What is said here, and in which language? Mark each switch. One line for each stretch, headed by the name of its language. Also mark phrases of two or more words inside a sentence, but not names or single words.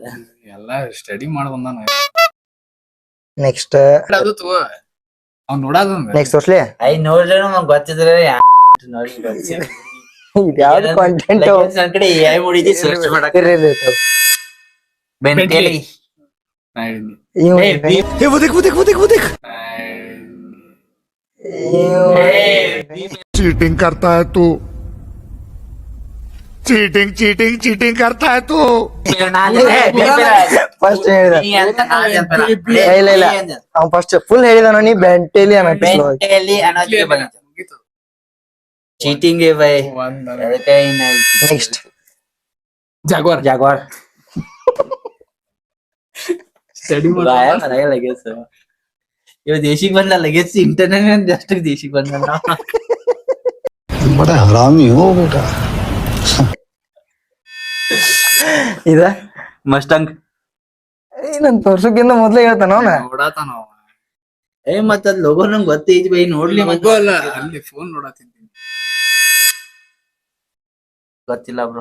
Kannada: ಎಲ್ಲ ಸ್ಟಡಿ ಮಾಡಿ ಬಂದಾನ. ನೆಕ್ಸ್ಟ್ ಅದು ತಗೋ ಅವ್ನು ನೋಡಾದ ನೆಕ್ಸ್ಟ್ ತೋರ್ಸ್ಲಿ. ನೋಡ್ರಿ ನಮ್ಗೆ ಗೊತ್ತಿದ್ರೆ ನೋಡಿ ಇದ್ಯಾವ್ದು ಕಾಂಟೆಂಟ್ ನನ್ ಕಡೆ AI ಮೂಡಿದಿ ಸರ್ಚ್ ಮಾಡಕ್ಕೆ ಬೆಂಟೆಲಿ
Hindi: चीटिंग करता है तू चीटिंग चीटिंग चीटिंग करता है तू
Kannada: ಫಸ್ಟ್ ಹೇಳಿದ ಇಲ್ಲ ಇಲ್ಲ ಅವ್ನು ಫಸ್ಟ್ ಫುಲ್ ಹೇಳಿದಾನ ನೀ ಬೆಂಟೇಲಿ ಚೀಟಿಂಗ್ ಬೈ ನೆಕ್ಸ್ಟ್ ಜಾಗ್ವಾರ್ ಜಾಗ್ವಾರ್ ಸ್ಟಡಿ ಲಗೇಜ್ ಇವ ದೇಶಿಗೆ ಬಂದ ಲಗೇಜ್
English: internet just
Kannada: ದೇಶಿಗೆ ಬಂದ
Hindi: बड़ा हरामी हो बेटा
Kannada: ಇದ ಮಸ್ಟಂಗ್ ನನ್ ತೋರ್ಸಕ್ಕಿಂತ ಮೊದ್ಲೇ ಹೇಳ್ತಾನ ಅವನ. ನೋಡಾತಾನ ಮತ್ತ ಅದ್ ಲೋಗೋ ನಂಗೆ ಗೊತ್ತೈತಿ ಬೈ ನೋಡ್ಲಿ ಮಗು ಅಲ್ಲ ಅಲ್ಲಿ ಫೋನ್ ನೋಡಾತಿದ್ದೀನಿ ಗೊತ್ತಿಲ್ಲ ಬ್ರೋ.